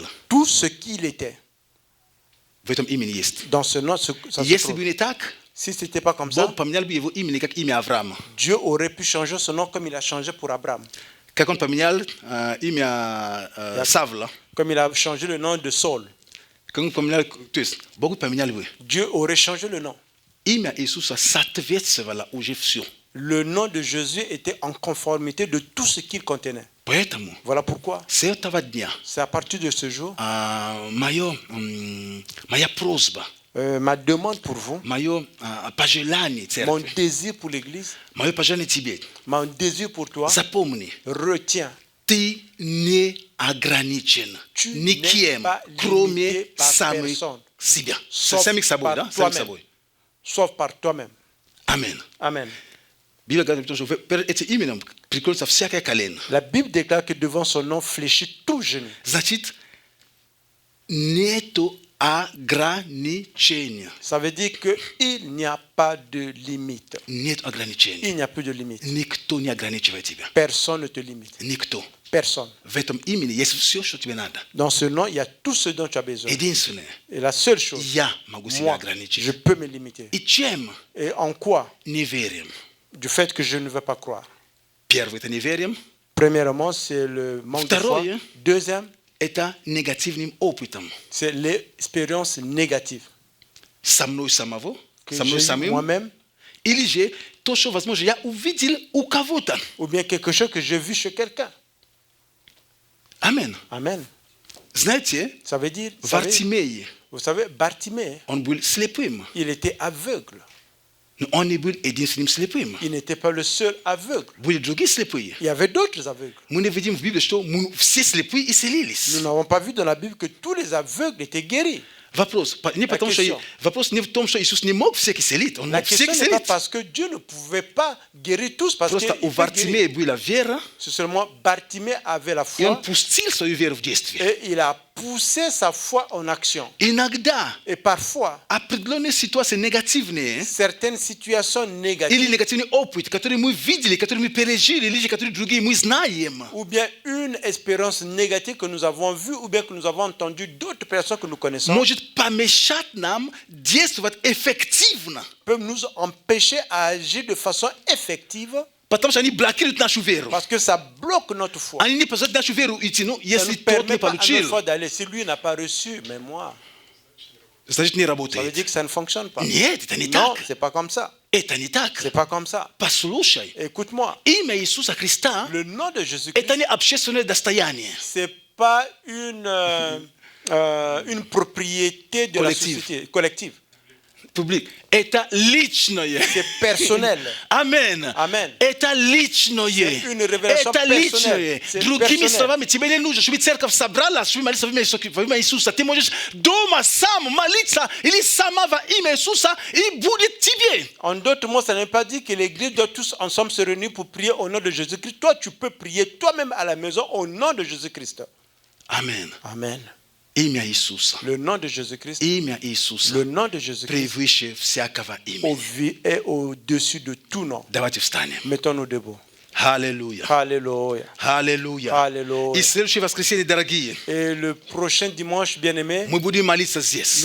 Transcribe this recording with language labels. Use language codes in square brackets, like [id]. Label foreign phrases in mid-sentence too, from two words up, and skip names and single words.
[fr] Tout ce qu'il était. [ru] в этом имени есть. [fr] Dans ce nom, ça se [ru] Если бы [fr] trouve. [ru] не так, [fr] Si ce n'était pas comme ça, [ru] Бог поменял бы его имени, как имя Авраама. [fr] Dieu aurait pu changer son nom comme il a changé pour Abraham. [ru] Как он поменял имя Савла. [fr] Comme il a changé le nom de Saul. [ru] Как он поменял, то есть Бог поменял бы. [fr] Dieu aurait changé le nom. [ru] Имя Иисуса соответствовало уже все. [fr] Le nom de Jésus était en conformité de tout ce qu'il contenait. [ru] Поэтому [fr] Voilà pourquoi [ru] с этого дня [fr] c'est à partir de ce jour, [ru] моя просьба, [fr] ma demande pour vous, [ru] мое пожелание [fr] mon [ru] церкви, [fr] désir pour l'Église, [ru] мое пожелание тебе, [fr] mon désir pour toi, [ru] запомни, [fr] retiens, [ru] ты не ограничен [fr] tu [ru] никем, [fr] n'es pas [ru] кроме [fr] limité par [ru] самих [fr] personne, [ru] себя. [fr] sauf [ru] Самих собой, [fr] par [ru] да? Самих [fr] toi-même. [ru] собой. [fr] sauf par toi-même. [ru] Амин. [fr] Amen. [ru] Библия говорит, что перед этим именем преклонится всякое колено. [fr] La Bible déclare que devant son nom fléchit tout genou. [ru] Значит, нету ограничения. [fr] Ça veut dire qu'il n'y a pas de limite. [ru] Нет ограничений. [fr] Il n'y a plus de limite. [ru] Никто не ограничивает тебя. [fr] Personne ne te limite. [ru] Никто. [fr] Personne. [ru] В этом имени есть все, что тебе надо. [fr] Dans ce nom, il y a tout ce dont tu as besoin. [ru] Единственное, [fr] Et la seule chose, [ru] я могу себя [fr] moi, [ru] ограничить. [fr] je peux me limiter. [ru] И чем [fr] Et en quoi? [ru] не верим? [fr] Du fait que je ne veux pas croire. [ru] Первое, это не верим. [fr] Premièrement, c'est le manque de foi. [ru] Второе. [fr] Deuxième, [ru] Это негативным опытом. [fr] c'est l'expérience négative [ru] Со мной самого, [fr] que [ru] со мной [fr] j'ai eu [ru] самим. [fr] moi-même, [ru] Или же то, что, возможно, я увидел у кого-то. [fr] ou bien quelque chose que j'ai vu chez quelqu'un. [ru] Амин. [fr] Amen. [ru] Знаете, [fr] Ça veut dire, [ru] Вартимей, [fr] vous savez, Bartimée, [ru] он был слепым. [fr] il était aveugle. [ru] Но он не был единственным слепым. [fr] Il n'était pas le seul aveugle. [ru] Были другие слепые. [fr] Il y avait d'autres aveugles. [ru] Мы не видим в Библии, что все слепые исцелились. [fr] Nous n'avons pas vu dans la Bible que tous les aveugles étaient guéris. [ru] Вопрос не потому, что [fr] question. [ru] вопрос не в том, что Иисус не мог всех исцелить. Он [fr] La [ru] мог всех [fr] question n'est pas [ru] исцелить. [fr] parce que Dieu ne pouvait pas guérir tous, parce [ru] Просто у [fr] que [ru] Вартимея была вера, [fr] c'est seulement Bartimée avait la [ru] и он [fr] foi [ru] пустил свою веру в действие. [fr] et il a poussé sa foi en action. [ru] Иногда [fr] Et parfois, [ru] определенные ситуации негативные [fr] certaines situations [ru] или [fr] négatives [ru] негативный опыт, который мы видели, который мы пережили, или же которые другие мы знаем, [fr] ou bien une expérience négative que nous avons vue ou bien que nous avons entendu d'autres personnes que nous connaissons [ru] может помешать нам действовать эффективно, [fr] peuvent nous empêcher à agir de façon effective [ru] потому что они блокируют нашу веру. [fr] parce que ça bloque notre foi. [ru] Они не позволяют нашу веру идти, ну, [fr] Ça [ru] если [fr] ne [ru] тот не [fr] permet pas à notre [ru] получил, [fr] foi d'aller. Si lui n'a pas reçu, mais moi, [ru] значит не [fr] ça veut [ru] работает. [fr] dire que ça ne fonctionne pas. [ru] Нет, это не [fr] Non, [ru] так. [fr] c'est pas comme ça. [ru] Это не так. [fr] C'est pas comme ça. [ru] Послушай, [fr] Écoute-moi, [ru] имя Иисуса Христа [fr] le nom de Jésus-Christ, [ru] это не общественное достояние. [fr] c'est pas une propriété de la Collective. société collective. public. [ru] Это личное. [fr] C'est personnel. [ru] Амен. [fr] Amen. [ru] Это личное. [fr] C'est une révélation [ru] Это [fr] personnelle. [ru] личное. [fr] C'est [ru] Другими personnel. словами, тебе не нужно, чтобы церковь собралась, чтобы молиться во имя Иисуса. Ты можешь дома сам молиться или сама во имя Иисуса, и будет тебе. [fr] En d'autres mots, ça ne veut pas dire que l'église doit tous ensemble se réunir pour prier au nom de Jésus-Christ. Toi, tu peux prier toi-même à la maison au nom de Jésus-Christ. Amen. Amen. [ru] Имя Иисуса. [fr] Le nom de Jésus-Christ, [ru] Имя Иисуса. [fr] le nom de Jésus-Christ [ru] Превыше всякого имени. [fr] est au-dessus de tout nom. [ru] Давайте встанем. [fr] Mettons-nous debout. [ru] Аллилуйя. [fr] Alléluia. [ru] Аллилуйя. Аллилуйя. И следующее воскресенье, дорогие, [fr] Et le prochain dimanche, bien-aimé, [ru] мы будем молиться здесь.